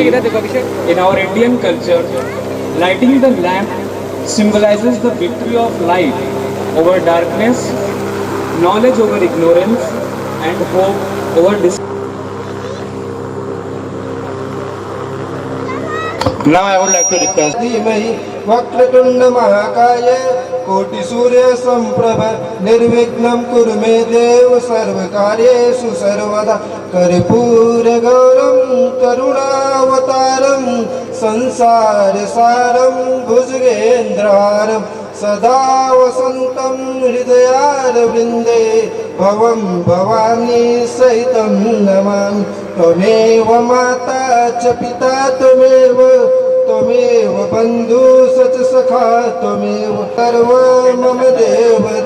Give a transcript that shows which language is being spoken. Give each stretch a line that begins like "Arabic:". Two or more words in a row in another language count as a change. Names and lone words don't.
English: In our Indian culture, lighting the lamp symbolizes the victory of light over darkness, knowledge over ignorance, and hope over dis. Now I would like to request
Sanskrit: धीमहि वक्रतुंड महाकाय कोटि सूर्य संप्रभ निर्विघ्नं कुरु मे देव सर्वकार्येषु सर्वदा कर्पूर गौरं करुणावतारं संसार सारं भुजगेन्द्रहारं सदा वसन्तं हृदयारविन्दे भवं भवानी सहितं नमामि त्वमेव माता च पिता त्वमेव बन्धु च सखा त्वमेव सर्व मम देव